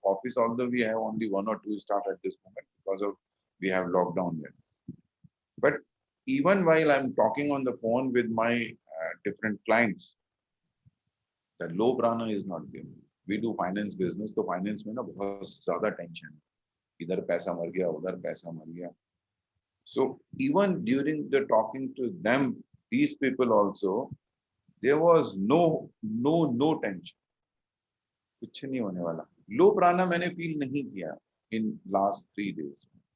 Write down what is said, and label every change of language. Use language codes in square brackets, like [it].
[en] Office, although we have only 1 or 2 staff at this moment because of we have lockdown there. But even while I'm talking on the phone with my different clients, the low prana is not there. We do finance business, so finance [hi] में ना बहुत ज़्यादा [en] tension. [hi] इधर पैसा मर गया, उधर पैसा मर गया. [en] So even during the talking to them, these people also, there was no tension. [hi] कुछ नहीं होने वाला. [en] Low prana [hi] मैंने feel नहीं किया [en] in last 3 days.